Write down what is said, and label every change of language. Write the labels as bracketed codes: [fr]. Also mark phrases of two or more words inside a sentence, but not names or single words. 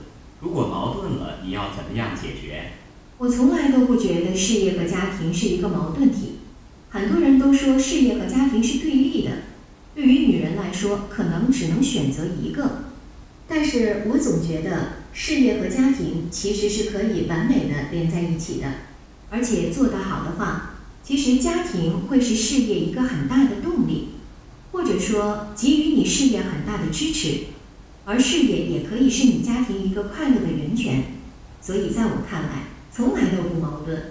[zh] 如果矛盾了，你要怎麼樣解決？我從來都不覺得事業和家庭是一個矛盾體。很多人都說事業和家庭是对立的，對於女人來說，可能只能選擇一個。但是我總覺得事業和家庭其實是可以完美的連在一起的，而且做得好的話，其實家庭会是事業一個很大的動力，或者說給予你事業很大的支持，而事業也可以是你家庭一個快樂的源泉。所以在我看来，從來都不矛盾。